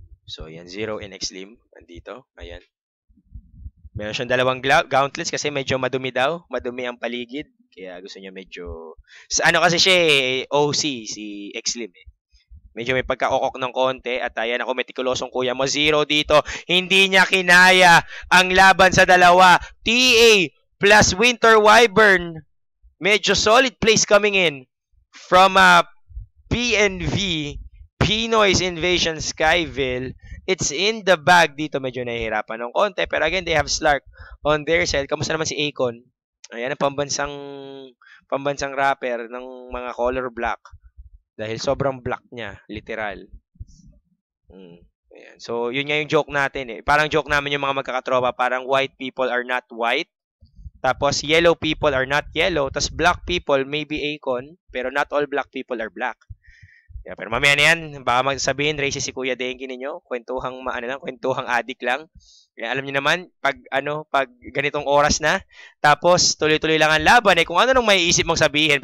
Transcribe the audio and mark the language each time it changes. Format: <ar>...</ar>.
<tl>So, ayan, Zero and Xlim. Andito. Ayan. Meron siyang dalawang gauntlets kasi medyo madumi daw. Madumi ang paligid. Kaya gusto niya medyo... Ano kasi siya OC, si Xlim eh. Medyo may pagka-okok ng konti. At ayan ako, metikulosong kuya mo. Zero dito. Hindi niya kinaya ang laban sa dalawa.</tl> <en>TA plus Winter Wyvern. Medyo solid place coming in from PNV. Pinoy's Invasion, Skyville. It's in the bag dito.</en> <tl>Medyo nahihirapan ng konti.</tl> <en>Pero again, they have Slark on their side.</en> <tl>Kamusta naman si Akon? Ayan ang pambansang rapper ng mga color black. Dahil sobrang black niya. Literal. Ayan. So, yun nga yung joke natin eh. Parang joke namin yung mga magkakatropa.</tl> <en>Parang white people are not white. Tapos, yellow people are not yellow. Tapos, black people may be Akon. Pero not all black people are black.</en> <tl>Yeah, pero mamaya na yan, baka magsabihin racist si Kuya Denki ninyo, kwentuhang adik lang. Kaya alam niyo naman, pag ganitong oras na, tapos tuloy-tuloy lang ang laban, kung ano nung may isip mong sabihin.</tl>